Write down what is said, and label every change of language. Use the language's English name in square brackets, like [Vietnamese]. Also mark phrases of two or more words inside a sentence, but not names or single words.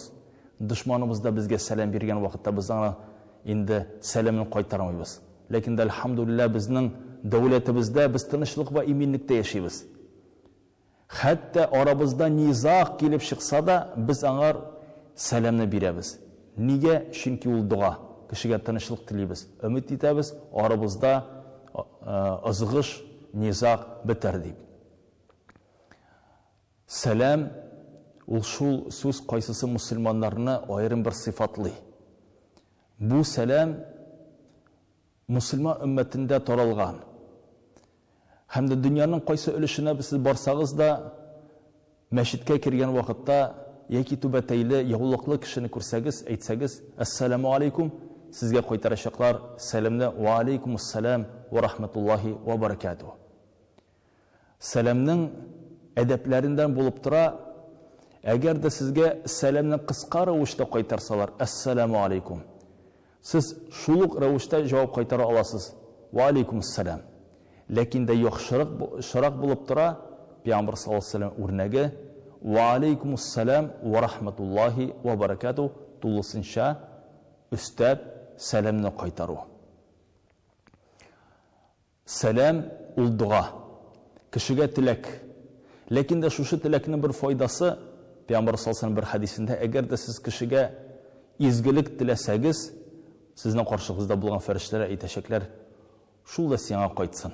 [Uzbek] Dushmanimizda bizga salam bergan vaqtda biz endi salamni qaytarmaymiz. Lekin alhamdulillah bizning davlatimizda biz tinchlik va iminlikda yashaymiz. Hatta orabizda nizoq kelib chiqsa da biz аңар salamni beramiz. Nega? Chunki u duo. [Tatar] кешегә тынычлык телибез. Өмет итәбез, арабызда ызгыш, низак бетәр дип. Сәлам ул шул сүз кайсысы мусульманнарны аерым бер сыйфатлый. Бу сәлам мусульман өммәтендә таралган. Һәм дә дөньяның кайсы өлешенә без барсагыз да, мәчеткә кергән вакытта яки түбәтәйле яулыклы кешене күрсәгез, әйтсәгез, [Arabic] السلام عليكم, [Tatar] сезгә кайтарачаклар сәламне [Arabic] وعليكم السلام ورحمة الله وبركاته. [Tatar] Сәламның әдәпләрендән булып тора, әгәр дә сезгә сәламны кыска рәвештә кайтарсалар, [Arabic] السلام عليكم, [Tatar] сез шул ук рәвештә җавап кайтара аласыз, [Arabic] وعليكم السلام. [Tatar] Ләкин дә яхшырак булып тора, Пәйгамбер [Arabic] صلى الله عليه وسلم [Tatar] үрнәге [Arabic] وعليكم السلام ورحمة الله وبركاته [Tatar] тулысынча өстәп сәламны кайтару. Сәлам ул дуа, кешегә теләк. Ләкин дә шушы теләкнең бер файдасы, Пәйгамбер [Arabic] صلى الله عليه وسلم [Tatar] бер хадисендә, әгәр дә сез кешегә изгелек теләсәгез, сезнең каршыгызда булган фәрештәләр әйтәчәкләр, шул да сиңа кайтсын.